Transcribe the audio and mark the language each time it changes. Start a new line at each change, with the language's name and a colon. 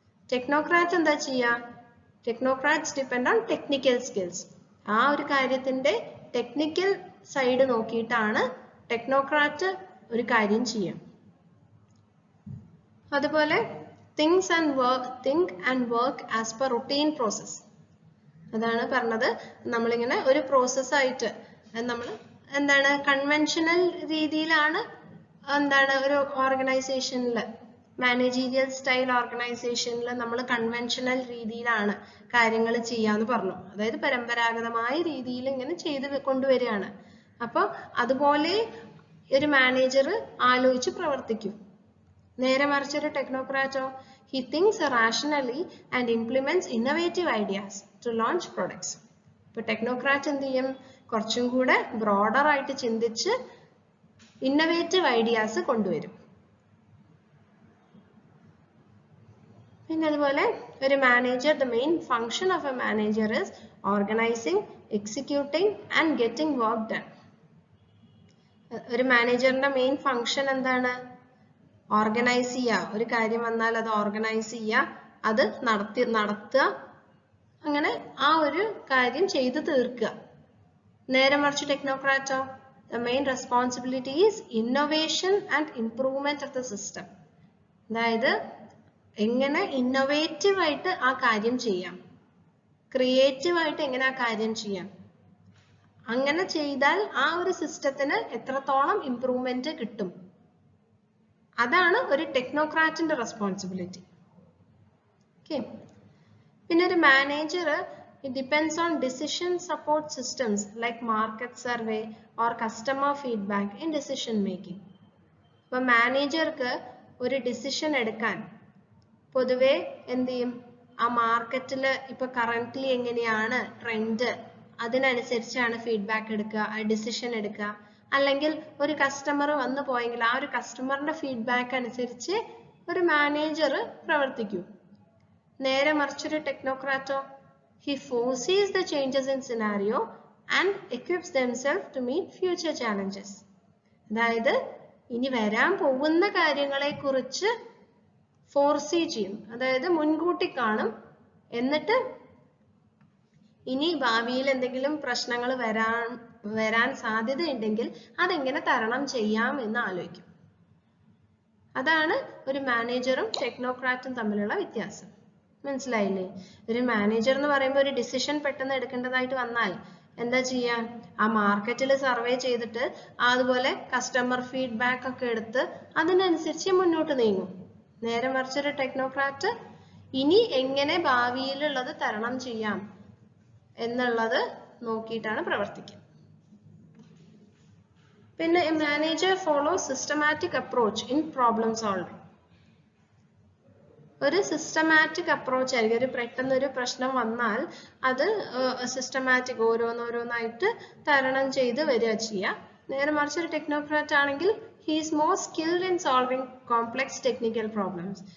English: technocrat
Malayalam: എന്താ ചെയ്യുക?
English: Technocrats depend on technical skills.
Malayalam: ആ ഒരു കാര്യത്തിന്റെ ടെക്നിക്കൽ സൈഡ് നോക്കിയിട്ടാണ് ടെക്നോക്രാറ്റ് ഒരു കാര്യം ചെയ്യാം. അതുപോലെ
English: think and work as per routine process.
Malayalam: അതാണ് പറഞ്ഞത്. നമ്മളിങ്ങനെ ഒരു പ്രോസസ് ആയിട്ട് നമ്മൾ എന്താണ് കൺവെൻഷണൽ രീതിയിലാണ് എന്താണ് ഒരു ഓർഗനൈസേഷനിൽ മാനേജീരിയൽ സ്റ്റൈൽ ഓർഗനൈസേഷനിൽ നമ്മൾ കൺവെൻഷണൽ രീതിയിലാണ് കാര്യങ്ങൾ ചെയ്യാന്ന് പറഞ്ഞു. അതായത് പരമ്പരാഗതമായ രീതിയിൽ ഇങ്ങനെ ചെയ്ത് കൊണ്ടുവരികയാണ്. അപ്പോൾ അതുപോലെ ഒരു മാനേജർ ആലോചിച്ച് പ്രവർത്തിക്കും. നേരെ മറിച്ചൊരു ടെക്നോക്രാറ്റോ,
English: he thinks rationally and implements innovative ideas to launch products.
Malayalam: ഇപ്പോൾ ടെക്നോക്രാറ്റ് എന്ത് ചെയ്യും? കുറച്ചും കൂടെ ബ്രോഡർ ആയിട്ട് ചിന്തിച്ച് ഇന്നോവേറ്റീവ് ഐഡിയാസ് കൊണ്ടുവരും. പിന്നെ അതുപോലെ ഒരു manager,
English: the main function of a manager is organizing, executing and getting work done.
Malayalam: ഒരു മാനേജറിന്റെ മെയിൻ ഫംഗ്ഷൻ എന്താണ്? ഓർഗനൈസ് ചെയ്യുക. ഒരു കാര്യം വന്നാൽ അത് ഓർഗനൈസ് ചെയ്യുക, അത് നടത്തുക, അങ്ങനെ ആ ഒരു കാര്യം ചെയ്തു തീർക്കുക. നേരെ മറിച്ച് ടെക്നോക്രാറ്റോ,
English: the main responsibility is innovation and improvement of the system.
Malayalam: അതായത് എങ്ങനെ ഇന്നോവേറ്റീവ് ആയിട്ട് ആ കാര്യം ചെയ്യാം, ക്രിയേറ്റീവ് ആയിട്ട് എങ്ങനെ ആ കാര്യം ചെയ്യാം, അങ്ങനെ ചെയ്താൽ ആ ഒരു സിസ്റ്റത്തിന് എത്രത്തോളം ഇംപ്രൂവ്മെന്റ് കിട്ടും, അതാണ് ഒരു ടെക്നോക്രാറ്റിന്റെ റെസ്പോൺസിബിലിറ്റി.
English: Okay.
Malayalam: പിന്നെ ഒരു manager,
English: it depends on decision support systems like market survey or customer feedback in decision making.
Malayalam: അപ്പോൾ മാനേജർക്ക് ഒരു ഡിസിഷൻ എടുക്കാൻ പൊതുവെ എന്ത് ചെയ്യും? ആ മാർക്കറ്റിൽ ഇപ്പൊ കറന്റ്ലി എങ്ങനെയാണ് ട്രെൻഡ്, അതിനനുസരിച്ചാണ് ഫീഡ്ബാക്ക് എടുക്കുക, ഡിസിഷൻ എടുക്കുക. അല്ലെങ്കിൽ ഒരു കസ്റ്റമർ വന്നു പോയെങ്കിൽ ആ ഒരു കസ്റ്റമറിന്റെ ഫീഡ്ബാക്ക് അനുസരിച്ച് ഒരു മാനേജർ പ്രവർത്തിക്കും. നേരെ മറിച്ചൊരു ടെക്നോക്രാറ്റോ,
English: he foresees the changes in scenario and equips themselves to meet future challenges.
Malayalam: അതായത് ഇനി വരാൻ പോകുന്ന കാര്യങ്ങളെ കുറിച്ച് ഫോർസീ ചെയ്യും, അതായത് മുൻകൂട്ടി കാണും. എന്നിട്ട് ഇനി ഭാവിയിൽ എന്തെങ്കിലും പ്രശ്നങ്ങൾ വരാൻ സാധ്യതയുണ്ടെങ്കിൽ അതെങ്ങനെ തരണം ചെയ്യാം എന്ന് ആലോചിക്കും. അതാണ് ഒരു മാനേജറും ടെക്നോക്രാറ്റും തമ്മിലുള്ള വ്യത്യാസം. മനസ്സിലായില്ലേ? ഒരു മാനേജർ എന്ന് പറയുമ്പോൾ ഒരു ഡിസിഷൻ പെട്ടെന്ന് എടുക്കേണ്ടതായിട്ട് വന്നാൽ എന്താ ചെയ്യാ? ആ മാർക്കറ്റിൽ സർവേ ചെയ്തിട്ട് അതുപോലെ കസ്റ്റമർ ഫീഡ്ബാക്ക് ഒക്കെ എടുത്ത് അതിനനുസരിച്ച് മുന്നോട്ട് നീങ്ങും. നേരെ മറിച്ചൊരു ടെക്നോക്രാറ്റ് ഇനി എങ്ങനെ ഭാവിയിലുള്ളത് തരണം ചെയ്യാം എന്നുള്ളത് നോക്കിയിട്ടാണ് പ്രവർത്തിക്കുക.
English: പിന്നെ manager follow systematic approach in problem solving.
Malayalam: ഒരു സിസ്റ്റമാറ്റിക് അപ്രോച്ച് ആയിരിക്കും. ഒരു പെട്ടെന്നൊരു പ്രശ്നം വന്നാൽ അത് സിസ്റ്റമാറ്റിക് ഓരോന്നോരോന്നായിട്ട് തരണം ചെയ്ത് വരിക ചെയ്യുക. നേരെ മറിച്ച് ഒരു ടെക്നോക്രാറ്റ് ആണെങ്കിൽ
English: he is more skilled in solving complex technical problems.